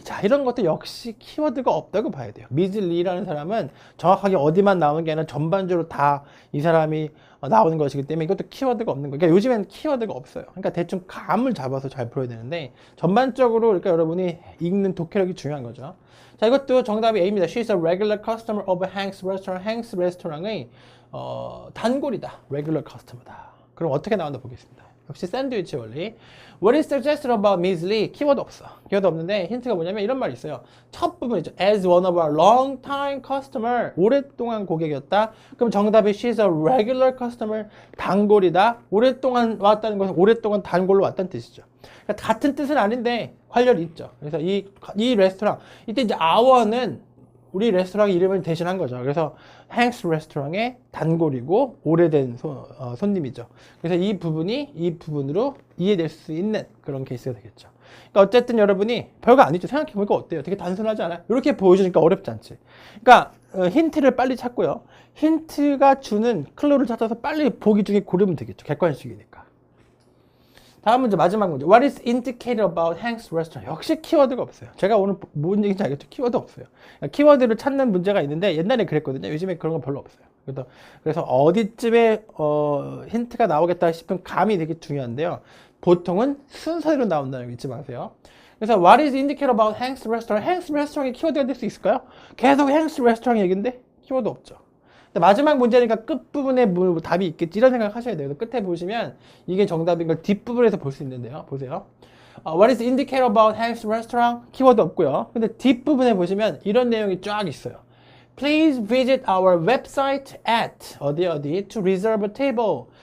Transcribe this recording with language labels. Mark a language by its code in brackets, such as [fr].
[ko] 자, 이런 것도 역시 키워드가 없다고 봐야 돼요. [en] Ms. [ko] Lee라는 사람은 정확하게 어디만 나오는 게 아니라 전반적으로 다 이 사람이 나오는 것이기 때문에 이것도 키워드가 없는 거예요. 그러니까 요즘에는 키워드가 없어요. 그러니까 대충 감을 잡아서 잘 풀어야 되는데 전반적으로 그러니까 여러분이 읽는 독해력이 중요한 거죠. 자, 이것도 정답이 A입니다. [en] She's a regular customer of Hank's Restaurant. [ko] Hank's Restaurant의 단골이다. [en] regular customer [ko] 다. 그럼 어떻게 나온다 보겠습니다. 역시 샌드위치 원리. [en] What is suggested about Ms. [ko] Lee? 키워드 없어. 키워드 없는데 힌트가 뭐냐면 이런 말이 있어요. 첫 부분이죠. [en] As one of our long-time customer. [ko] 오랫동안 고객이었다. 그럼 정답이 [en] she's a regular customer. [ko] 단골이다. 오랫동안 왔다는 것은 오랫동안 단골로 왔다는 뜻이죠. 그러니까 같은 뜻은 아닌데 관련이 있죠. 그래서 이 레스토랑 이때 이제 our는 우리 레스토랑 이름을 대신한 거죠. 그래서 Hank's Restaurant의 단골이고 오래된 손님이죠. 그래서 이 부분이 이 부분으로 이해될 수 있는 그런 케이스가 되겠죠. 그러니까 어쨌든 여러분이 별거 아니죠. 생각해보니까 어때요? 되게 단순하지 않아요? 이렇게 보여주니까 어렵지 않지. 그러니까 힌트를 빨리 찾고요. 힌트가 주는 클로를 찾아서 빨리 보기 중에 고르면 되겠죠. 객관식이니까. 다음 문제, 마지막 문제. [en] What is indicated about Hank's Restaurant? [ko] 역시 키워드가 없어요. 제가 오늘 뭔 얘기인지 알겠죠? 키워드 없어요. 키워드를 찾는 문제가 있는데 옛날에 그랬거든요. 요즘에 그런 거 별로 없어요. 그래서 어디쯤에 힌트가 나오겠다 싶은 감이 되게 중요한데요. 보통은 순서대로 나온다는 거 잊지 마세요. 그래서 [en] What is indicated about Hank's Restaurant? [ko] Hank's Restaurant이 키워드가 될 수 있을까요? 계속 Hank's Restaurant 얘기인데 키워드 없죠. 마지막 문제니까 끝부분에 뭐 답이 있겠지 이런 생각 하셔야 돼요. 끝에 보시면 이게 정답인 걸 뒷부분에서 볼 수 있는데요. 보세요. [en] What is indicated about Hank's Restaurant? [ko] 키워드 없고요. 근데 뒷부분에 보시면 이런 내용이 쫙 있어요. [en] Please visit our website at [ko] 어디 [en] to reserve a table.